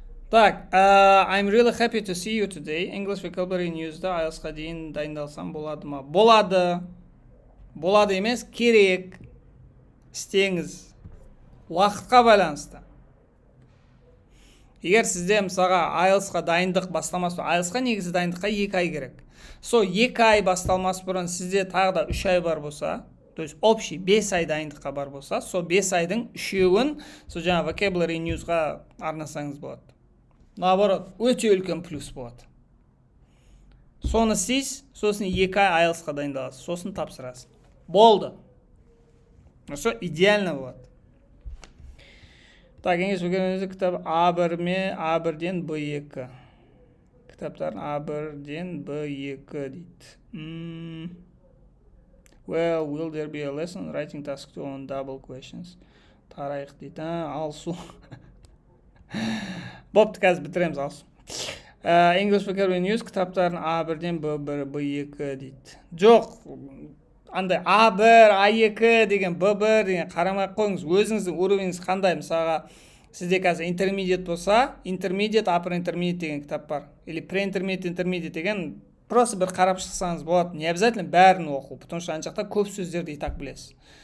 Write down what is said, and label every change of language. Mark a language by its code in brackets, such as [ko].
[ru] Так, [en] I'm really happy to see you today. [kk] English vocabulary news'da IELTS-қа дейін дайындалсам болады ма? Болады. Болады емес, керек. Істеңіз. Уақытқа байланысты. Егер сізде мысалға IELTS-қа дайындық басталмас бұрын, IELTS-қа негізі дайындыққа 2 ай керек. Со 2 ай басталмас бұрын сізде тағы да 3 ай бар болса, [ru] то есть общий [kk] 5 ай дайындыққа бар болса, со 5 айдың 3-еуін со жаңа vocabulary news'ға арнасаңыз болады. [ru] Наоборот, [kk] өте үлкен плюс болады. Соны істейсіз, сосын 2 ай IELTS-қа дайындаласыз, сосын тапсырасыз. Болды. Осы идеально болады. [ru] Так, [kk] English vocabulary кітап A1 ме, A1-ден B2. Кітаптарын A1-ден B2 дейді. [en] Well, will there be a lesson writing task 2 on double questions? [kk] Тарайық дейді. Алсу. Бопты, қазір бітіреміз, алсу. English vocabulary news кітаптарын A1-ден B1, B2 дейді. Жоқ, андай A1, A2 деген B1 деген қарамай қойыңыз. Өзіңіздің уровеніңіз қандай? Мысалға, сізде қазір intermediate болса, intermediate, upper intermediate деген кітап бар. [ru] Или [kk] pre-intermediate, intermediate деген просто бір қарап шықсаңыз болады. [ru] Не обязательно [kk] бәрін оқу, [ru] потому что [kk] ана жақта көп сөздерді [ru] и так [kk] білесіз.